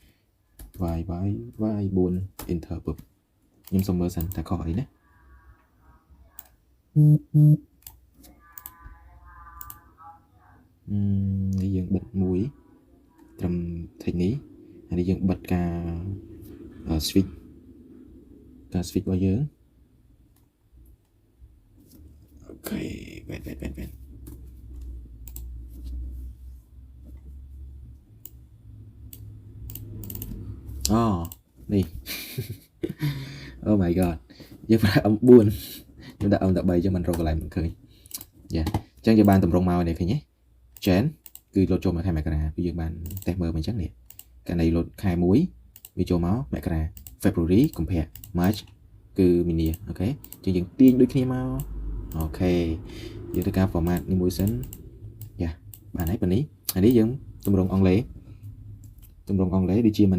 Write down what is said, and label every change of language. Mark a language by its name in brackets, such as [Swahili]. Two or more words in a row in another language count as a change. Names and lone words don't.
[English] y 4 enter [Khmer] ពឹបខ្ញុំសុំមើលសិនតើខុសអីណានេះយើងបិទមួយត្រឹម text នេះហើយនេះយើងបិទការ switch របស់យើង អូខេវ៉េតនេះ [English] Oh my god [Khmer] យើងប្រើអំ4ខ្ញុំដាក់អំ13ចឹងមិនរកកន្លែងមិនឃើញយ៉ាអញ្ចឹ ងយើងបានតម្រង់មកនេះឃើញទេ Jan គឺលោតចូលមកខែមករាគឺយើងបានតេស្តមើលមកអញ្ចឹងនេះកាលនេះលោតខែ1វាចូលមកមករា [English] February compare March [Khmer] គឺមីនាអូខេអញ្ចឹងយើងទាញដូចគ្នាមកអូខេយើងធ្វើការ format នេះមួយសិនយ៉ាបានហើយប៉ុណ្នេះហើយនេះយើងតម្រង់អង់គ្លេសដូចជាมัน